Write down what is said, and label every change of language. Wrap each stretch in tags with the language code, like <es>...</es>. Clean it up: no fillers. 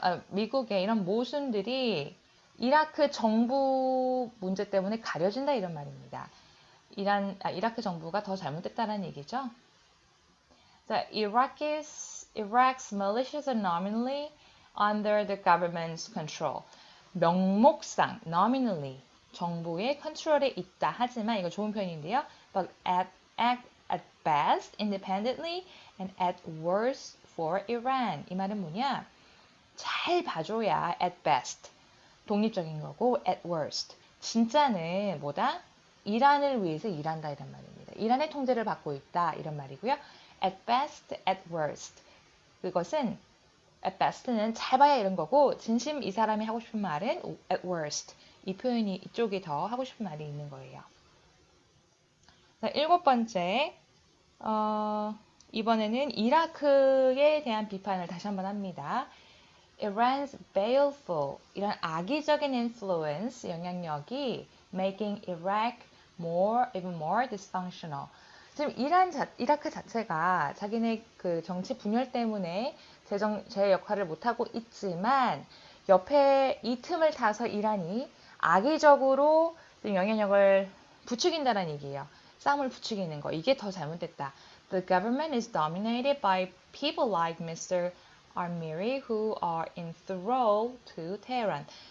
<ko>미국의 이런 모순들이 이라크 정부 문제 때문에 가려진다 이런 말입니다. 이라크 정부가 더 잘못됐다는 얘기죠.</ko> <en>The Iraq's militias are nominally under the government's control.</en> <ko>명목상, nominally, 정부의 컨트롤에 있다. 하지만 이거 좋은 표현인데요.</ko> <en>But act at best independently and at worst for Iran.</en> <ko>이 말은 뭐냐? 잘 봐줘야 at best. 독립적인 거고 at worst. 진짜는 뭐다? 이란을 위해서 일한다 이런 말입니다. 이란의 통제를 받고 있다 이런 말이고요.</ko> <en>At best, at worst.</en> <ko>그것은 at best는 잘 봐야 이런 거고 진심 이 사람이 하고 싶은 말은 at worst. 이 표현이 이쪽이 더 하고 싶은 말이 있는 거예요. 자, 일곱 번째 이번에는 이라크에 대한 비판을 다시 한번 합니다.</ko> <en>Iran's baleful,</en> <ko>이런 악의적인</ko> <en>influence,</en> <ko>영향력이</ko> <en>making Iraq even more dysfunctional.</en> <ko>지금 이라크 자체가 자기네 그 정치 분열 때문에 제 역할을 못하고 있지만 옆에 이 틈을 타서 이란이 악의적으로 영향력을 부추긴다는 얘기예요. 싸움을 부추기는 거. 이게 더 잘못됐다.</ko> <en>The government is dominated by people like Mr. Armiri who are enthralled to Tehran.</en>